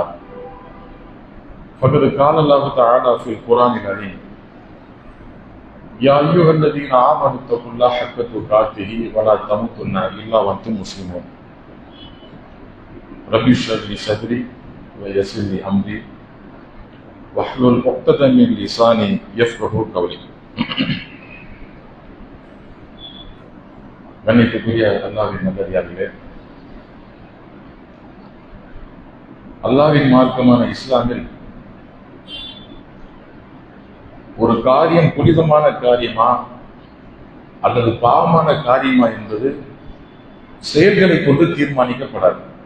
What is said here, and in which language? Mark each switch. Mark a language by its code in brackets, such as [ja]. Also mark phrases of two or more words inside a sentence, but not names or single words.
[ar] فقد قال الله تعالى في القرآن الكريم: يا أيها الذين آمنوا اتقوا الله حق تقاته ولا تموتن إلا وأنتم مسلمون. رب اشرح لي صدري ويسر لي أمري واحلل عقدة من لساني يفقهوا قولي. [ta] கண்ணியத்துக்குரிய அல்லாஹ்வின் நல்லடியார்களே, அல்லாஹ்வின் மார்க்கமான இஸ்லாமில் ஒரு காரியம் புனிதமான காரியமா அல்லது பாவமான காரியமா என்பது செயல்களை கொண்டு தீர்மானிக்கப்படாது.